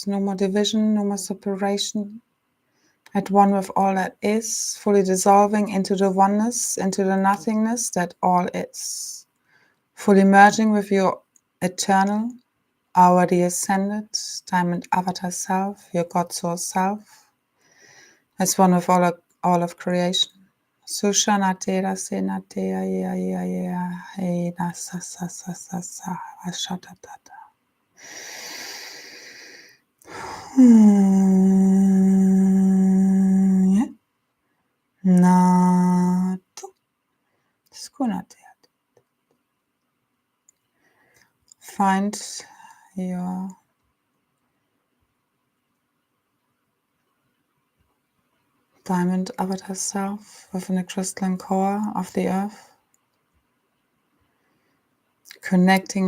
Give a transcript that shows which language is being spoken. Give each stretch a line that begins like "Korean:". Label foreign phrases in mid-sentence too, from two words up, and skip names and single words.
English: No more division, no more separation. At one with all that is, fully dissolving into the oneness, into the nothingness that all is. Fully merging with your eternal, already ascended, diamond avatar self, your God source self, as one with all of creation. Sushanatera senatea ya ya ya hey na sa sa sa sa sa ashatatata. Na tu skunatea. Find your diamond avatar self within the crystalline core of the earth, connecting